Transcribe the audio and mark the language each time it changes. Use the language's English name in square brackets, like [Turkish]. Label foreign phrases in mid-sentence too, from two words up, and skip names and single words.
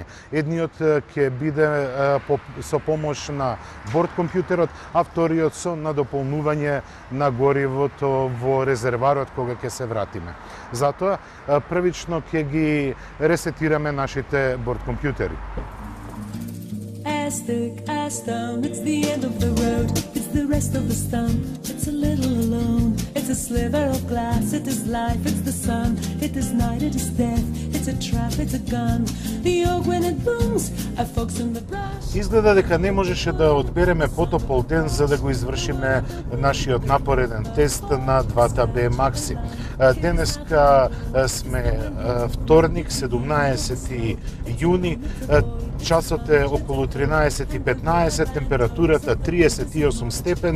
[Macedonian] Едниот ќе биде со помош на борд компјутерот, а вториот со надополнување на горивото во резерварот кога ќе се вратиме. Затоа првично ќе ги ресетираме нашите борд компјутери. [English] As thick as stone, it's the end of the road, it's the rest of the stump, it's a little alone, it's a sliver of glass, it is life, it's the sun, it is night, it is death, it's a trap, it's a gun, the oak when it booms, a fox in the brush. [Macedonian] Изгледа дека не можеше да одбереме потопол ден за да го извршиме нашиот напореден тест на двата B-Max-и. Денеска сме вторник, 17 јуни, часот е околу 13:15, температурата 38 степени.